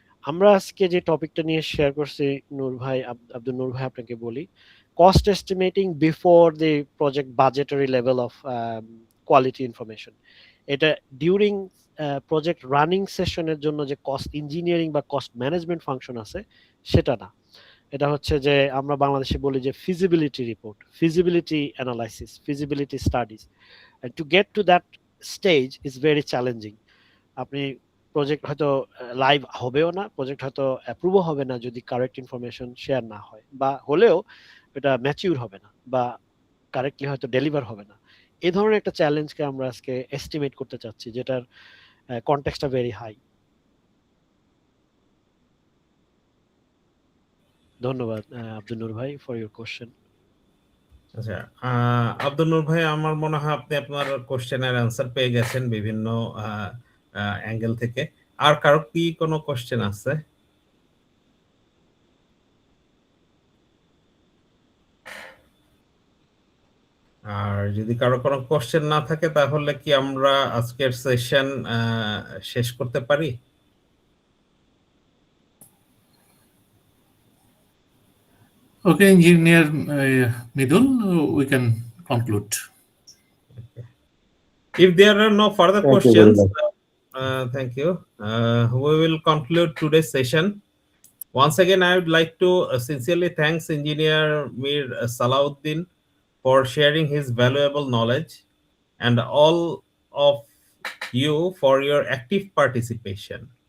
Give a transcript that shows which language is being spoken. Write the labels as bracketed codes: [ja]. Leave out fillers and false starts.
[bn] আমরা আজকে যে টপিকটা নিয়ে শেয়ার করছি নূর ভাই, আব্দুল নূর ভাই, আপনাকে বলি [en] Cost estimating before the project budgetary level of quality information. [bn] এটা ডিউরিং প্রজেক্ট রানিং সেশনের জন্য যে কস্ট ইঞ্জিনিয়ারিং বা কস্ট ম্যানেজমেন্ট ফাংশন আছে সেটা না। এটা হচ্ছে যে আমরা বাংলাদেশে বলি যে feasibility report, feasibility analysis, feasibility studies. [en] and to get to that stage is very challenging. [bn] আপনি প্রজেক্ট হয়তো লাইভ হবেও না, প্রজেক্ট হয়তো অ্যাপ্রুভও হবে না যদি কারেক্ট ইনফরমেশন শেয়ার না হয়, বা হলেও এটা ম্যাচিউর হবে না, বা কারেক্টলি হয়তো ডেলিভার হবে না। এই ধরনের একটা চ্যালেঞ্জকে আমরা আজকে এস্টিমেট করতে চাচ্ছি, যেটার কনটেক্সটটা [en] Very high. [bn] ধন্যবাদ আব্দুল নূর ভাই [en] For your question. [bn] আচ্ছা, আব্দুল নূর ভাই, আমার মনে হয় আপনি আপনার কোশ্চেনের অ্যান্সার পেয়ে গেছেন বিভিন্ন অ্যাঙ্গেল থেকে। আর কারো কি কোনো কোশ্চেন আছে? আর যদি কারো কোনো কোশ্চেন না থাকে তাহলে কি আমরা আজকের সেশন শেষ করতে পারি? [en] Okay, Engineer Mridul, we can conclude. If there are no further Thank you very questions, much. thank you. We will conclude today's session. Once again, I would like to sincerely thank Engineer Mir Salauddin for sharing his valuable knowledge, and all of you for your active participation.